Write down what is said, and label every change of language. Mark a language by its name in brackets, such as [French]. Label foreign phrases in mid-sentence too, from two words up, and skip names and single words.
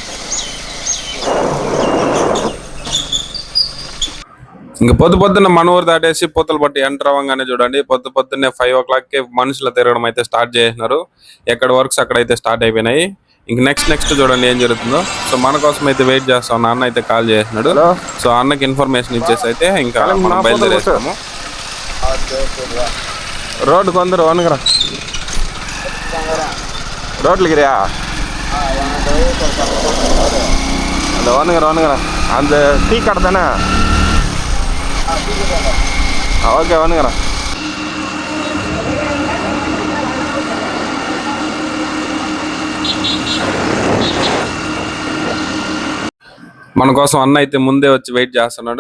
[Telugu] ఇంక పొద్దున్న మన ఊరు దాటేసి పూతలు పట్టి ఎంటర్ అవ్వగానే చూడండి పొద్దున్నే 5 o'clockకి మనుషులు తిరగడం అయితే స్టార్ట్ చేసినారు. ఎక్కడ వర్క్స్ అక్కడైతే స్టార్ట్ అయిపోయినాయి. ఇంక నెక్స్ట్ చూడండి ఏం జరుగుతుందో. సో మన కోసం అయితే వెయిట్ చేస్తాం. నాన్న అయితే కాల్ చేసినాడు. సో అన్నకి ఇన్ఫర్మేషన్ ఇచ్చేసి అయితే ఇంకా మనం బయలుదేరేస్తాము. [Tamil] ரோட்டுக்கு வந்துடும் வணுங்கிறேன் ரோட்டில் இருக்கிறியா அந்த வணுங்கிறேன் அந்த டீ கடை தானே [Telugu] ఓకే వనుగరా మన కోసం అన్న అయితే ముందే వచ్చి వెయిట్ చేస్తున్నాడు.